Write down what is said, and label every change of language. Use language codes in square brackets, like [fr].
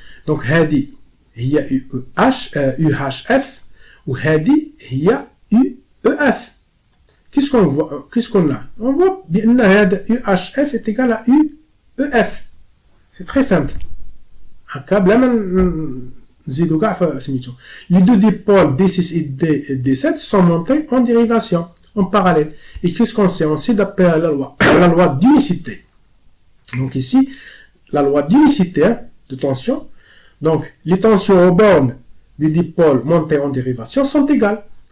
[ar] Donc هذه هي UHF وهذه هي UEF. [fr] Qu'est-ce qu'on a? On voit [ar] بأن هذا [fr] UHF est égal à UEF. C'est très simple. [ar] هكا بلا ما نزيدو كاع في سميتو. [fr] Les deux dipôles D6 et D7 sont montés en dérivation. En parallèle. Et qu'est-ce qu'on sait? On sait d'après la loi d'unicité. Donc ici, la loi d'unicité de tension. Donc, les tensions aux bornes des dipôles montés en dérivation sont égales.